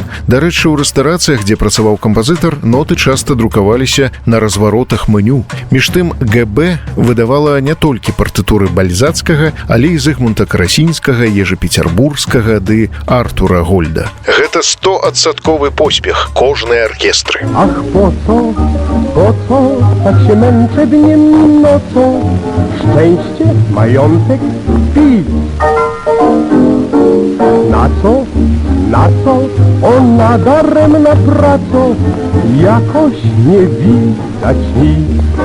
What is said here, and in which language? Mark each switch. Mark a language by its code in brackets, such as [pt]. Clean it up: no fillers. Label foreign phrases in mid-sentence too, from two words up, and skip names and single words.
[be] Дарэчы, ў рэстарацыях, дзе працаваў кампазітар, ноты часта друкаваліся на разваротах меню. Між тым, ГБ выдавала не толькі партытуры Бальзацкага, але і Зыгмунта Карасінскага, Ежы Пецярбургскага ды Артура Гольда. Гэта 100% поспех кожнай аркестры. [pl] Ach, po co tak się męczę dniem nocą? Szczęście, majątek, pi. Na co ona daremna pracą? Jakoś nie widać nic.